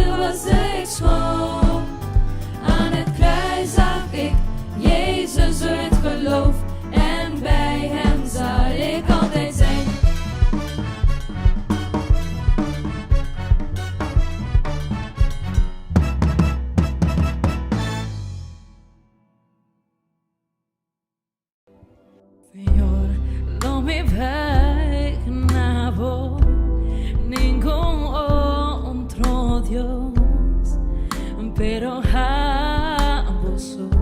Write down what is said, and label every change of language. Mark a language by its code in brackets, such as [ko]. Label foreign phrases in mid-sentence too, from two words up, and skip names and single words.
[nl] was ik schoon. Aan het kruis zag ik Jezus door het geloof. En bij hem zal ik altijd zijn. [es] Señor, no me imaginaba ningún otro Dios, pero a vos,